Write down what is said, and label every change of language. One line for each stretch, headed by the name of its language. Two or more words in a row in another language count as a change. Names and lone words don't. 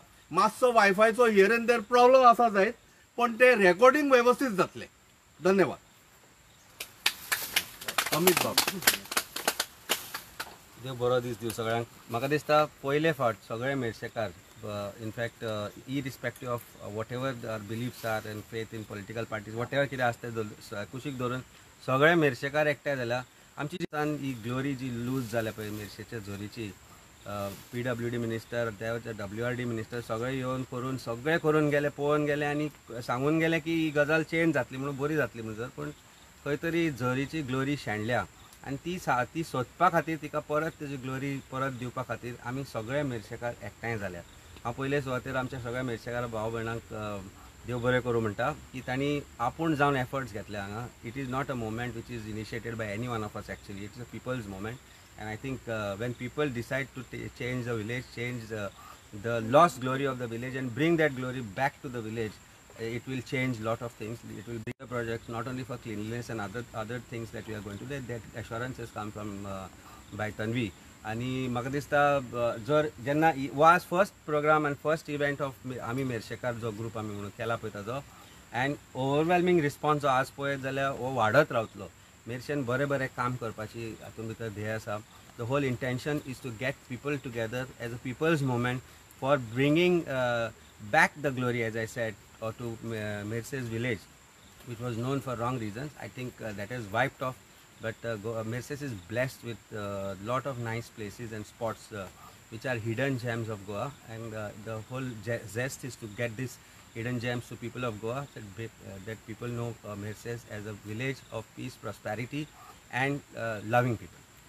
Konkani: मातसो वायफायचो
English: here and there
Konkani: प्रॉब्लम आसा जायत, पण ते रेकॉर्डिंग व्यवस्थित जातले. धन्यवाद. अमित बाब. देव बरो दीस दिवं सगळ्यांक. म्हाका दिसता पयले फावट सगळे मेडशेकार,
English: in fact irrespective of what ever our beliefs are and faith in political parties, what ever
Konkani: कितें आसता कुशीक धरून सगळे मेडशेकार एकठांय जाल्या. आमची दिसान ही ग्लोरी जी लूज जाल्या पळय मेडशेच्या झोरीची, PWD मिनिस्टर, WRD मिनिस्टर सगळे येवन करून गेले, पळोवन गेले आनी सांगून गेले की ही गजाल चेंज जातली म्हणून, बरी जातली म्हणून. पूण खंय तरी झरीची ग्लोरी शेणल्या आनी ती सोदपा खातीर, तिका परत तेजी ग्लोरी परत दिवपा खातीर आमी सगळे मेडशेकार एकठांय जाल्यात. हांव पयले सुवातेर आमच्या सगळ्या मेडशेकार भाव भयणांक देव बरें करूं म्हणटा की तांणी आपूण जावन एफर्ट्स घेतले हांगा.
English: it is not a moment which is initiated by any one of us actually, it is a people's moment. And I think when people decide to change the village, change the lost glory of the village and bring that glory back to the village, it will change lot of things. It will bring the projects not only for cleanliness and other things that we are going to do. That assurances come from by Tanvi.
Konkani: आणि म्हाका दिसता जर जेन्ना
English: was first program and first event of
Konkani: आमी मेडशेकार जो ग्रुप आमी म्हणून केला पळय ताजो,
English: and overwhelming response
Konkani: जो आज पळयत जाल्यार हो वाडत रावतलो. मेडशेन बरें काम करपाची हातूंत भितर ध्येय आसा.
English: the whole intention is to get people together as a people's movement for bringing back the glory, as I said, to Medshe's village, which was known for wrong reasons. I think that is wiped off, but Mercedes is blessed with a lot of nice places and spots which are hidden gems of Goa, and the whole zest is to get this hidden gems to people of Goa, that people know Mercedes as a village of peace, prosperity and loving people.